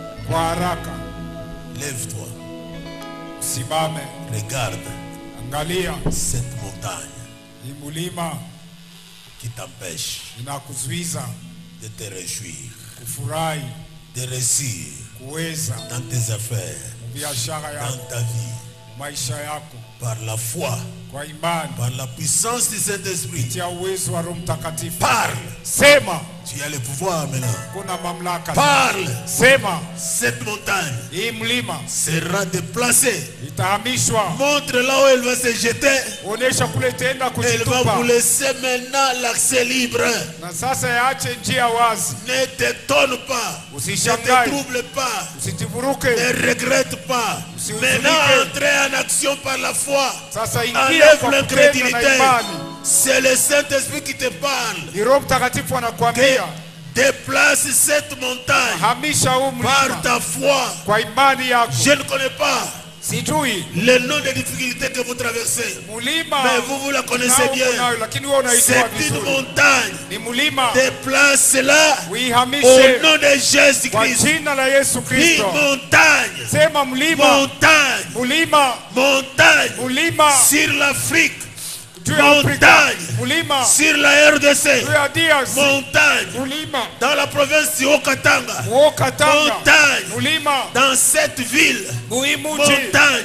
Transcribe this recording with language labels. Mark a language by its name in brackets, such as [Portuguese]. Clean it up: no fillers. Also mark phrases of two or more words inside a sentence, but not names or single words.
[French] Lève-toi. [Swahili] Simame. [French] Regarde. [Swahili] Angalia. [French] Cette montagne. [Swahili] Mulima. [French] Qui t'empêche. [Swahili] Inakuzuiza. [French] De te réjouir. [Swahili] Kufurahi. [French] De réussir. [Swahili] Kuweza. [French] Dans tes affaires. [Swahili] Biashara yako. [French] Dans ta vie. [Swahili] Maisha yako. [French] Par la foi. [Swahili] Kwa imani. [French] Par la puissance du Saint-Esprit. [Swahili] Kupitia uwezo wa Roho Mtakatifu. [French] Parle. [Swahili] Sema. [French] Tu as le pouvoir maintenant. [Swahili] Kuna mamlaka. [French] Parle. [Swahili] Sema. [French] Cette montagne. [Swahili] Hii mlima. [French] Sera déplacée. [Swahili] Itahamishwa. [French] Montre là où elle va se jeter. [Swahili] Onesha kule itaenda kujitupa. [French] Elle va vous laisser maintenant l'accès libre. [Swahili] Na sasa yaache njia wazi. [French] Ne t'étonne pas. [Swahili] Usishangae. [French] Ne te trouble pas. [Swahili] Usitivuruke. [French] Ne regrette pas. Maintenant entrez en action par la foi. [Swahili] Sasa ingia [French] enlève [Swahili] kwa [French] l'incrédulité. C'est le Saint-Esprit qui te parle. [Swahili] Ni Roho Mtakatifu anakuambia. [French] Déplace cette montagne. [Swahili] Hamisha huu mlima. [French] Par ta foi. [Swahili] Kwa imani yako. [French] Je ne connais pas. [Swahili] Sijui [French] le nom des difficultés que vous traversez. [Swahili] Mulima. [French] Mais vous la connaissez bien. C'est une montagne. [Swahili] Ni mulima. [French] Déplace-la [Swahili] Uihamishe. [French] Au nom de Jésus-Christ. [Swahili] Kwa jina la Yesu Kristo. Ni montagne. Sema mlima. [French] Montagne. [Swahili] Mulima. [French] Montagne. [Swahili] Mulima. [French] Sur l'Afrique. Montagne. [Swahili] Mulima. [French] Sur la RDC. Montagne. [Swahili] Mulima. [French] Dans la province de Haut-Katanga. Montagne. Mulima. Dans cette ville. Montagne.